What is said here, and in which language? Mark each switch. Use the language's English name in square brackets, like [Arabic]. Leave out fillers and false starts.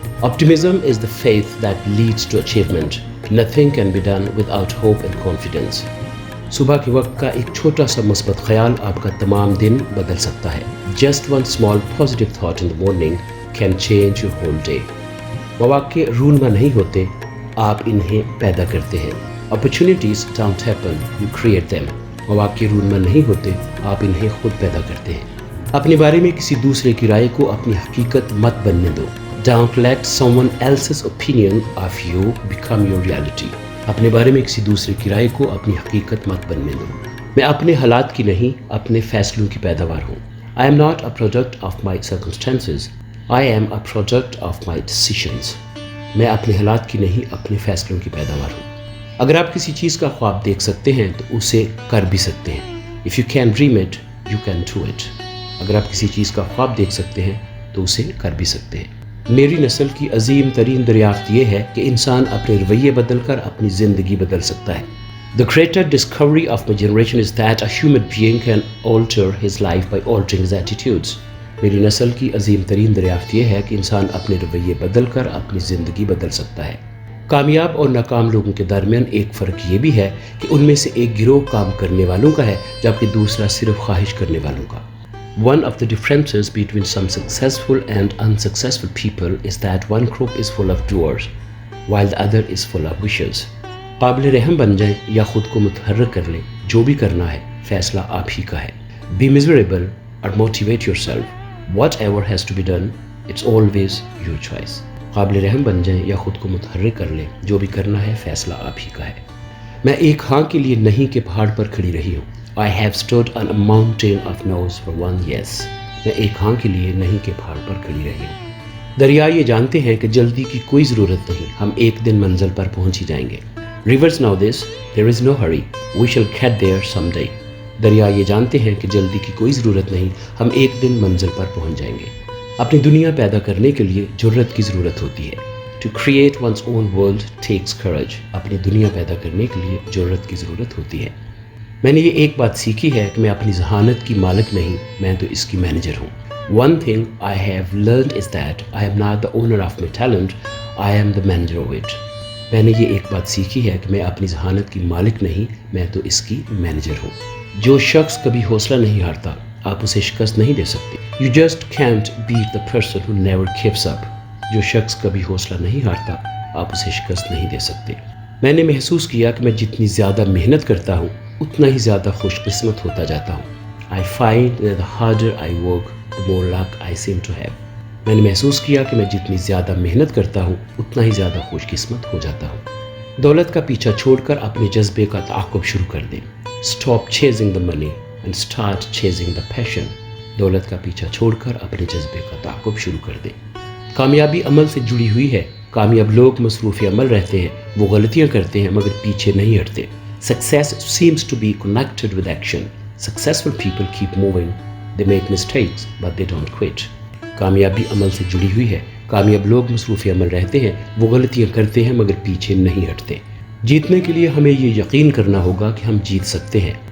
[English] Optimism is the faith that leads to achievement. Nothing can be done without hope and confidence. [Urdu] صبح کے وقت کا ایک چھوٹا سا مثبت خیال آپ کا تمام دن بدل سکتا ہے. [English] Just one small positive thought in the morning can change your whole day. [Urdu] مواقع رونما نہیں ہوتے، آپ انہیں پیدا کرتے ہیں. [English] Opportunities don't happen, you create them. [Urdu] مواقع رونما نہیں ہوتے، آپ انہیں خود پیدا کرتے ہیں. اپنے بارے میں کسی دوسرے کی رائے کو اپنی حقیقت مت بننے دو. [English] Don't let someone else's opinion of you become your reality. [Urdu] اپنے بارے میں کسی دوسرے کی رائے کو اپنی حقیقت مت بننے دو. میں اپنے حالات کی نہیں، اپنے فیصلوں کی پیداوار ہوں. [English] I am not a product of my circumstances. I am a product of my decisions. [Urdu] میں اپنے حالات کی نہیں، اپنے فیصلوں کی پیداوار ہوں. اگر آپ کسی چیز کا خواب دیکھ سکتے ہیں تو اسے کر بھی سکتے ہیں. [English] If you can dream it, you can do it. [Urdu] اگر آپ کسی چیز کا خواب دیکھ سکتے ہیں تو اسے کر بھی سکتے ہیں. میری نسل کی عظیم ترین دریافت یہ ہے کہ انسان اپنے رویے بدل کر اپنی زندگی بدل سکتا ہے. [English] The greater discovery of my generation is that a human being can alter his life by altering his attitudes. [Urdu] میری نسل کی عظیم ترین دریافت یہ ہے کہ انسان اپنے رویے بدل کر اپنی زندگی بدل سکتا ہے. کامیاب اور ناکام لوگوں کے درمیان ایک فرق یہ بھی ہے کہ ان میں سے ایک گروہ کام کرنے والوں کا ہے جبکہ دوسرا صرف خواہش کرنے والوں کا. [English] One of the differences between some successful and unsuccessful people is that one group is full of doers while the other is full of wishes. [Urdu] قابل رحم بن جائیں یا خود کو متحرک کر لیں، جو بھی کرنا ہے فیصلہ آپ ہی کا ہے. [English] Be miserable or motivate yourself. Whatever has to be done, it's always your choice. [Urdu] قابل رحم بن جائیں یا خود کو متحرک کر لیں، جو بھی کرنا ہے فیصلہ آپ ہی کا ہے. میں ایک ہاں کے لیے نہیں کے پہاڑ پر کھڑی رہی ہوں. [English] I have stood on a mountain of no's for one yes. [Urdu] میں ایک ہاں کے لیے نہیں کے پہاڑ پر کھڑی رہی ہوں. دریا یہ جانتے ہیں کہ جلدی کی کوئی ضرورت نہیں، ہم ایک دن منزل پر پہنچ ہی جائیں گے. [English] Rivers know this, there is no hurry, we shall get there someday. [Urdu] دریا یہ جانتے ہیں کہ جلدی کی کوئی ضرورت نہیں، ہم ایک دن منزل پر پہنچ جائیں گے. اپنی دنیا پیدا کرنے کے لیے جرأت کی ضرورت ہوتی ہے. [English] To create one's own world takes courage. [Urdu] اپنی دنیا پیدا کرنے کے لیے جرأت کی ضرورت ہوتی ہے. میں نے یہ ایک بات سیکھی ہے کہ میں اپنی ذہانت کی مالک نہیں، میں تو اس کی مینیجر ہوں. [English] One thing I have learned is that I am not the owner of my talent, I am the manager of it. [Urdu] میں نے یہ ایک بات سیکھی ہے کہ میں اپنی ذہانت کی مالک نہیں، میں تو اس کی مینیجر ہوں. جو شخص کبھی حوصلہ نہیں ہارتا، آپ اسے شکست نہیں دے سکتے. [English] You just can't beat the person who never gives up. [Urdu] جو شخص کبھی حوصلہ نہیں ہارتا، آپ اسے شکست نہیں دے سکتے. میں نے محسوس کیا کہ میں جتنی زیادہ محنت کرتا ہوں اتنا ہی زیادہ خوش قسمت ہوتا جاتا ہوں. [English] I find that the harder I work, the more luck I seem to have. [Urdu] میں نے محسوس کیا کہ میں جتنی زیادہ محنت کرتا ہوں اتنا ہی زیادہ خوش قسمت ہو جاتا ہوں. دولت کا پیچھا چھوڑ کر اپنے جذبے کا تعاقب شروع کر دیں. [English] Stop chasing the money and start chasing the passion. [Urdu] دولت کا پیچھا چھوڑ کر اپنے جذبے کا تعاقب شروع کر دیں. کامیابی عمل سے جڑی ہوئی ہے. کامیاب لوگ مصروف عمل رہتے ہیں، وہ غلطیاں کرتے ہیں مگر پیچھے نہیں ہٹتے. [English] Success seems to be connected with action. Successful people keep moving. They make mistakes, but they don't quit. [Urdu] کامیابی عمل سے جڑی ہوئی ہے. کامیاب لوگ مصروف عمل رہتے ہیں، وہ غلطیاں کرتے ہیں مگر پیچھے نہیں ہٹتے. جیتنے کے لیے ہمیں یہ یقین کرنا ہوگا کہ ہم جیت سکتے ہیں.